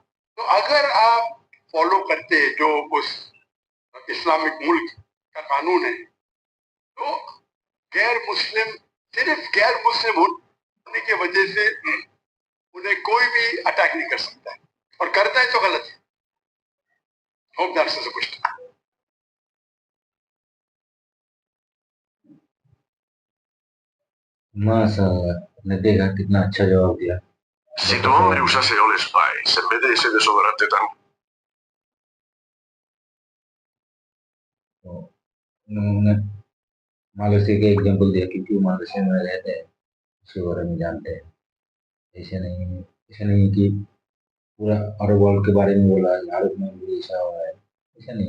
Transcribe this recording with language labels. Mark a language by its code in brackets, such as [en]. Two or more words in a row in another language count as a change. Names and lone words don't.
[hi] तो अगर आप फॉलो करते हैं जो उस इस्लामिक मुल्क का कानून है, तो गैर मुस्लिम, सिर्फ गैर मुस्लिम होने की वजह से उन्हें कोई भी अटैक नहीं कर सकता है, और करता है तो गलत है। [en] Hope that's the question. [hi] माशाल्लाह, आपने देखा कितना अच्छा जवाब दिया। [es] Si tu hombre usase Old Spice en vez de ese desodorante tan... [hi] तो उन्होंने मलेशिया के एग्जाम्पल दिया कि क्यों मलेशिया में रहते हैं, उसके बारे में जानते हैं। ऐसे नहीं कि पूरा अरब वर्ल्ड के बारे में बोला, अरब में भी ऐसा हो रहा है, ऐसा नहीं।